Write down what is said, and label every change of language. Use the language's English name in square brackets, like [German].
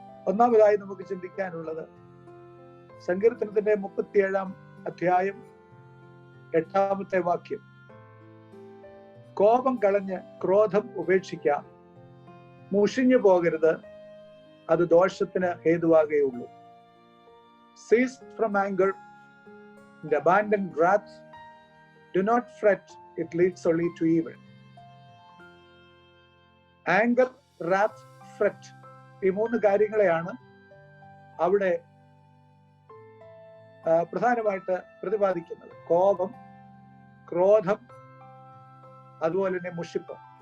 [Malayalam] ഒന്നാമതായി നമുക്ക് ചിന്തിക്കാനുള്ളത് സങ്കീർത്തനത്തിന്റെ 37-ാം അധ്യായം 8-ാമത്തെ വാക്യം. കോപം കളഞ്ഞ് ക്രോധം ഉപേക്ഷിക്കാം, മുഷിഞ്ഞു പോകരുത്, അത് ദോഷത്തിന് ഹേതുവാകുകയുള്ളൂ. [English] Cease from anger and abandon wrath. Do not fret, it leads only to evil. [Malayalam] Anger, wrath, fret, ഈ മൂന്ന് കാര്യങ്ങളെയാണ് അവിടെ പ്രധാനമായിട്ട് പ്രതിപാദിക്കുന്നത്. കോപം, ക്രോധം, അതുപോലെ തന്നെ മുഷിപ്പ്.